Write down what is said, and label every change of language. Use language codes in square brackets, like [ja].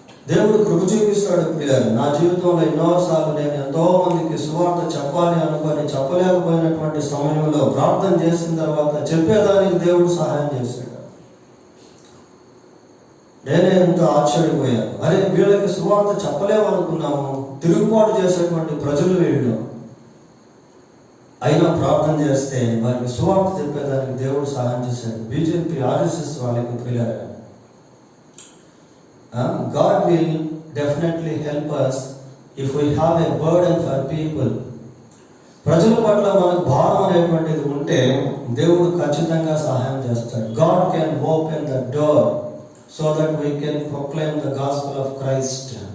[te] దేవుడు కృప చూపిస్తాడు. పిల్లలు, నా జీవితంలో ఎన్నోసార్లు నేను ఎంతో మందికి సువార్త చెప్పాలి అనుకొని చెప్పలేకపోయినటువంటి సమయంలో ప్రార్థన చేసిన తర్వాత చెప్పేదానికి దేవుడు సహాయం చేశాడు. నేనే ఎంతో ఆశ్చర్యపోయాను. అరే, వీళ్ళకి సువార్త చెప్పలేమనుకున్నాము, తిరుగుబాటు చేసేటువంటి ప్రజలు వీళ్ళు, అయినా ప్రార్థన చేస్తే వారికి సువార్త చెప్పేదానికి దేవుడు సహాయం చేశాడు. బీజేపీ RSS వాళ్ళకి పిల్లలు, [en] God will definitely help us if we have a burden for people. [te] ప్రజల పట్ల మనకు భారం అనేటువంటిది ఉంటే దేవుడు ఖచ్చితంగా సహాయం చేస్తాడు. [en] God can open the door so that we can proclaim the gospel of Christ.